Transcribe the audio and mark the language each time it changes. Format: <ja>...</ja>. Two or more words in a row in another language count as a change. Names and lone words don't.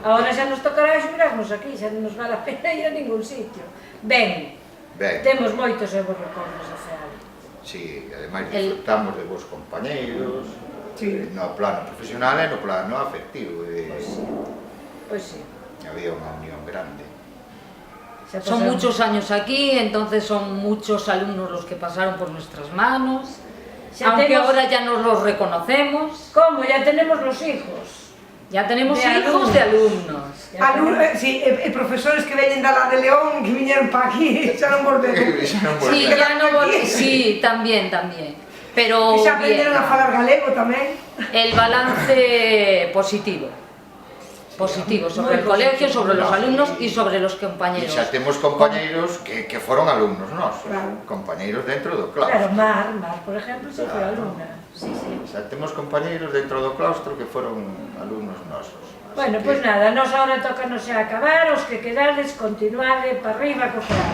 <gl>Ahora xa nos tocará xubirarnos aquí, xa non nos vale a pena ir a ningún sitio. Ben, temos moitos e bons recordos do FEAL. Sí, ademais disfrutamos de vos compañeiros, no plano profesional e no plano afectivo. Pois sí. Había unha unión grande.</gl> <es>Son muchos años aquí, entonces son muchos alumnos los que pasaron por nuestras manos, aunque ahora ya nos los reconocemos. ¿Cómo? Ya tenemos los hijos. Ya tenemos hijos de alumnos. Sí,</es> <gl>e profesores que veñen da La de León, que viñeron para aquí, xa non volveron.</gl> <es>Sí, ya no volveron. Sí, también. Pero</es> <gl>e xa aprenderon a falar galego tamén.</gl> <es>El balance positivo. Positivo sobre el colegio, sobre los alumnos y sobre los compañeros.</es> <gl>E xa temos compañeiros que foron alumnos nosos, compañeiros dentro do claustro. Claro, Mar, por exemplo, se foi alumna. Sí. Xa temos compañeiros dentro do claustro que foron alumnos nosos. Bueno, pois nada, nos ahora toca non xa acabar, os que quedades, continuade para arriba co FEAL.</gl>